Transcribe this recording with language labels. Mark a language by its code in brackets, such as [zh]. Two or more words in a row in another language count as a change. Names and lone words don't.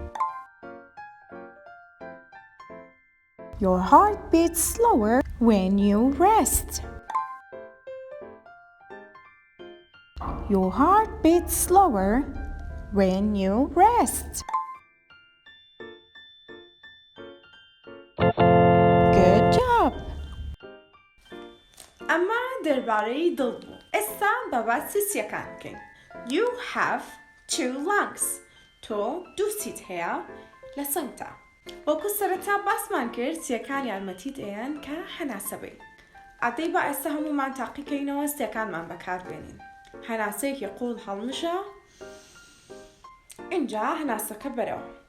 [en] Your heart beats slower when you rest. Your heart beats slower when you rest. Good job! [ckb] ئەمە دەربارەی دڵ بوو. ئێستا بە باسی سیەکان بکەین. [en] You have two lungs. [ckb] تۆ دوو سیت هەیە لە سنگتا. وەکو سەرەتا باسمان کرد سیەکان یارمەتیت ئەیان کە هەناسە بین. ئەدەی با ئێستا هەموومان تاقیکەینەوە سیەکانمان بەکاربێنین. هەناسەیەکی قوڵ هەڵمژە. اینجا هەناسەکە بەرەوە.